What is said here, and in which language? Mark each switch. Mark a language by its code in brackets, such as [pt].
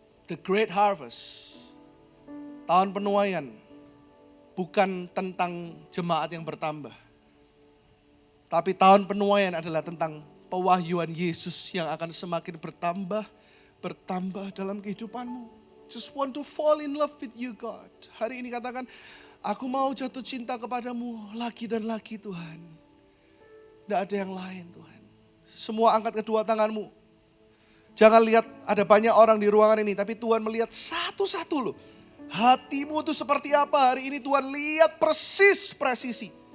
[en] The great harvest. [id] Tahun penuaian bukan tentang jemaat yang bertambah. Tapi tahun penuaian adalah tentang pewahyuan Yesus yang akan semakin bertambah dalam kehidupanmu. [en] Just want to fall in love with you, God. [id] Hari ini katakan, aku mau jatuh cinta kepadamu lagi dan lagi, Tuhan. Tidak ada yang lain, Tuhan. Semua angkat kedua tanganmu. Jangan lihat ada banyak orang di ruangan ini, tapi Tuhan melihat satu-satu loh. Hatimu itu seperti apa hari ini, Tuhan lihat persis presisi.